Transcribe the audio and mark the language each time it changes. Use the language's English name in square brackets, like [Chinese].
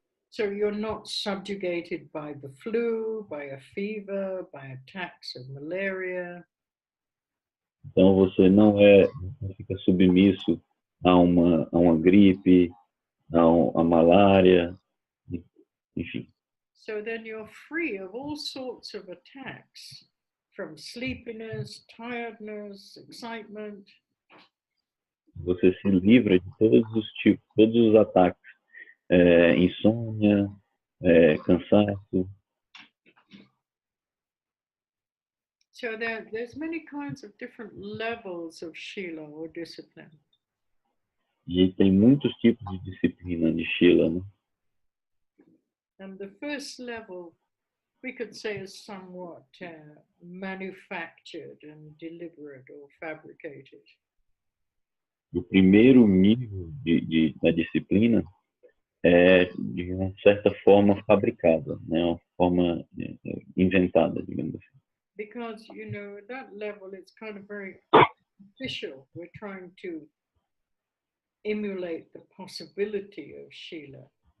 [English] So you're not subjugated by the flu, by a fever, by attacks of malaria. [Portuguese] Então você não fica submisso a uma gripe, a malária, enfim. [English] So then you're free of all sorts of attacks, from sleepiness, tiredness, excitement. [Portuguese] Você se livra de todos os tipos, todos os ataques, insônia, cansaço. [English] So there's many kinds of different levels of Shila or discipline. [Portuguese] E tem muitos tipos de disciplina de Shila, né? [English] And the first level we could say is somewhat manufactured and deliberate or fabricated. [Portuguese] O primeiro nível da disciplina é, de uma certa forma, fabricada, né? Uma forma inventada, digamos assim. [English] Because, you know, at that level, it's kind of very official. We're trying to emulate the possibility of Shila.